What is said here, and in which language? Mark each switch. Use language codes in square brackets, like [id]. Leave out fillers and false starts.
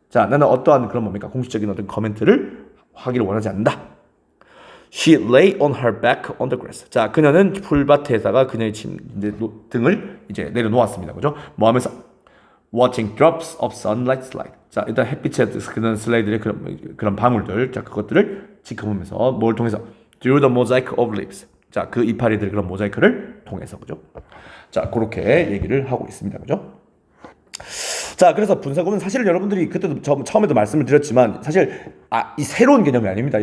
[ko] 자, 나는 어떠한 그런 공식적인 어떤 코멘트를 하기를 원하지 않는다. [en] She lay on her back on the grass. [ko] 자, 그녀는 풀밭에다가 그녀의 등을 이제 내려놓았습니다. 그죠? 뭐 하면서 [en] watching drops of sunlight slide. [ko] 자, 일단 햇빛에 그런 슬라이드의 그런 방울들, 자, 그것들을 지켜보면서 뭘 통해서 [en] through the mosaic of leaves. [ko] 자, 그 이파리들 그런 모자이크를 통해서 그죠? 자, 그렇게 얘기를 하고 있습니다. 그죠? 자, 그래서 분사구문 사실 여러분들이 그때도 처음에도 말씀을 드렸지만 사실 이 새로운 개념이 아닙니다.